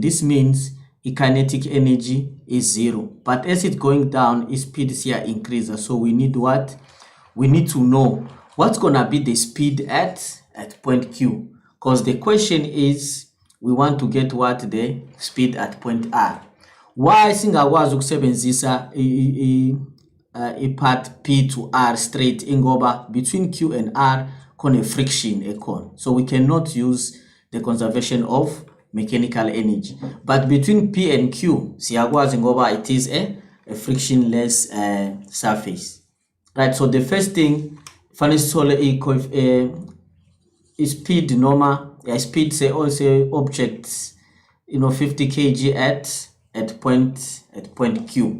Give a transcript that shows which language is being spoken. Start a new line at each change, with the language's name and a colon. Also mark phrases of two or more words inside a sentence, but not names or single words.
English: This means the kinetic energy is 0. But as it's going down, its speed is here increases. So we need what? We need to know what's gonna be the speed at point Q. Because the question is, we want to get what? The speed at point R. Why
Zulu: singakwazi ukusebenzisa
English: part P to R straight ingoba between Q and R
Zulu: khona friction ekhona.
English: So we cannot use the conservation of mechanical energy. But between P and Q,
Zulu: siyakwazi ngoba
English: it is a frictionless surface. Right, so the first thing, speed normal, speed say also objects, 50 kg at point Q.